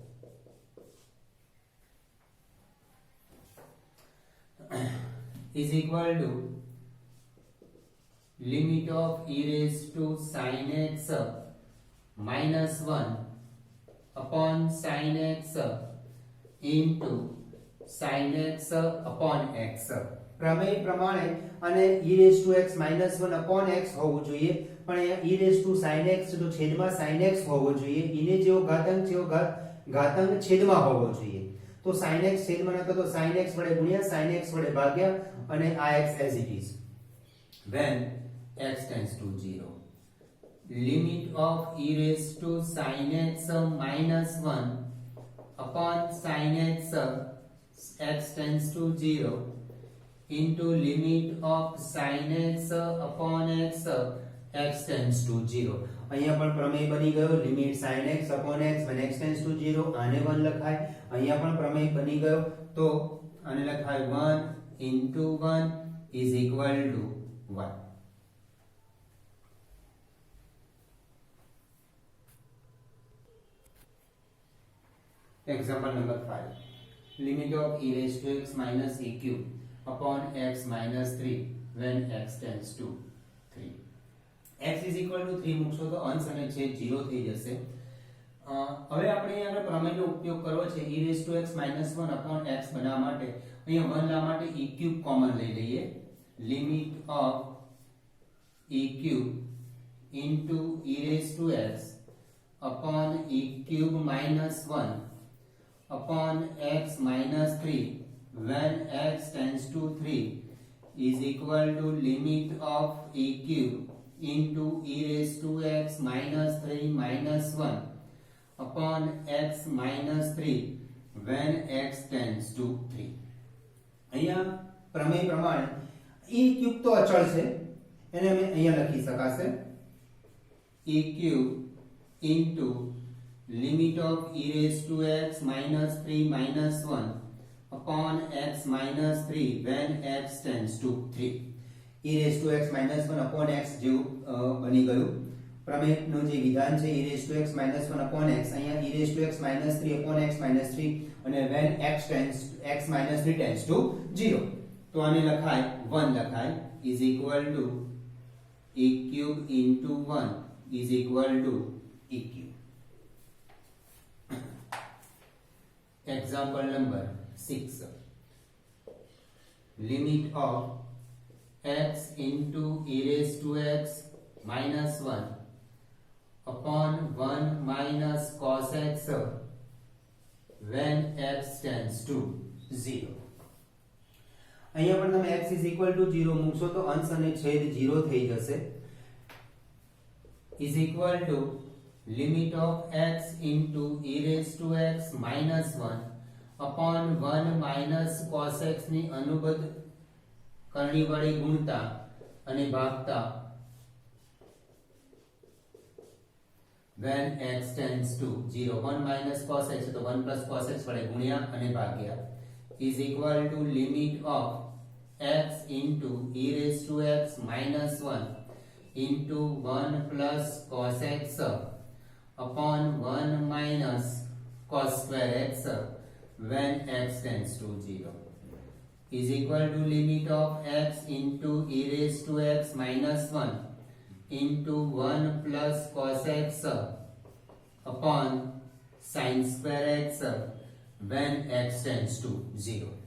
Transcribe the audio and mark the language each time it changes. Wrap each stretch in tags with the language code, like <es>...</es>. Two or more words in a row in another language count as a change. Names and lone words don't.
<en>is equal to limit of e⁻sin x minus 1 upon sin x into sin x upon x.</en> <gu>પ્રમેય પ્રમાણે અને</gu> <en>e⁻x -1 upon x</en> <gu>હોવું જોઈએ પણ અહીંયા e⁻sin x તો છેદમાં sin x હોવો જોઈએ. ઇને જેવો ઘાતાંક છે ઘાતાંક છેદમાં હોવો જોઈએ. તો sin x છેદમાં નતો તો sin x વડે ગુણ્યા sin x વડે ભાગ્યા અને આ</gu> <en>x as it is when x tends to 0. limit of e⁻sin x minus 1 upon sin x x tends to 0 into limit of sin x upon x x tends to 0.</en> <gu>અહીંયા પણ પ્રમેય બની ગયો. લિમિટ</gu> <en>sin x upon x when x tends to 0</en> <gu>આને 1 લખાય. અહીંયા પણ પ્રમેય બની ગયો તો આને લખાય</gu> <en>1 into 1 is equal to 1. Example number 5. Limit of e⁻x minus e³ upon x minus 3 when x tends to 3. x is equal to 3</en> <gu>મૂકશો તો અંશ અને છેદ 0 થઈ જશે. હવે આપણે અહીંયા પ્રમેયનો ઉપયોગ કરવો છે</gu> <en>e⁻x -1 upon x</en> <gu>બનાવવા માટે. અહીંયા 1 લાવવા માટે e³ કોમન લઈ લઈએ.</gu> <en>limit of e³ into e⁻x upon e³ minus 1 upon x minus 3 when x tends to 3 is equal to limit of e³ into e⁻x minus 3 minus 1 upon x minus 3 when x tends to 3.</en> <gu>અહીંયા પ્રમેય પ્રમાણે e³ તો અચળ છે એને અમે અહીંયા લખી શકાશે</gu> <en>e³ into limit of e⁻x minus 3 minus 1 upon x minus 3 when x tends to 3. e⁻x -1 upon x</en> <gu>જેવું બની ગયું. પ્રમેયનું જે વિધાન છે</gu> <en>e⁻x -1 upon x</en> <gu>અહીંયા</gu> <en>e⁻x -3 upon x minus 3</en> <gu>અને</gu> <en>when x minus 3 tends to 0</en> <gu>તો આને લખાય 1 લખાય</gu> <en>is equal to e³ into 1 is equal to e³. Example number 6. Limit of x into e⁻x minus 1 upon 1 minus cos x when x tends to 0.</en> <gu>અહીંયા પણ તમે</gu> <en>x is equal to 0</en> <gu>મૂકશો તો અંશ અને છેદ 0 થઈ જશે.</gu> <en>is equal to limit of x into e⁻x minus 1 upon 1 minus cos x</en> <gu>ની અનુબદ્ધ કરણી વડે ગુણતા અને ભાગતા</gu> <en>when x tends to 0. 1 minus cos x</en> <gu>તો</gu> <en>1 plus cos x</en> <gu>વડે ગુણ્યા અને ભાગ્યા</gu> <en>is equal to limit of x into e raised to x minus 1 into 1 plus cos x upon 1 minus cos square x when x tends to 0 is equal to limit of x into e raised to x minus 1 into 1 plus cos x upon sin square x when x tends to 0</en>